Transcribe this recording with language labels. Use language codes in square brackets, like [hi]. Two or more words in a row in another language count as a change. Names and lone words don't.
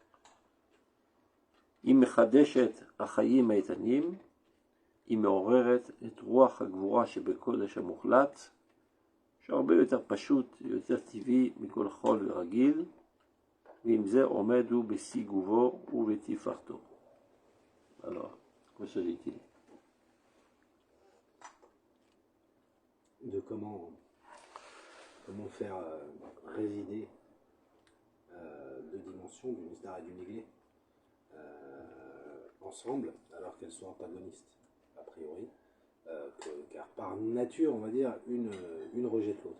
[he] היא מחדשת החיים האיתנים, היא מעוררת את רוח הגבורה שבקודש המוחלט, שהרבה יותר פשוט, יותר טבעי מכל חול ורגיל, ועם זה עומד הוא בשיא גובו ובתפארתו. [fr] Alors, quoi s'agit-il? De comment faire résider deux dimensions, du Nistar et du Niglé, ensemble, alors qu'elles sont antagonistes, a priori, car par nature, on va dire, une rejette l'autre.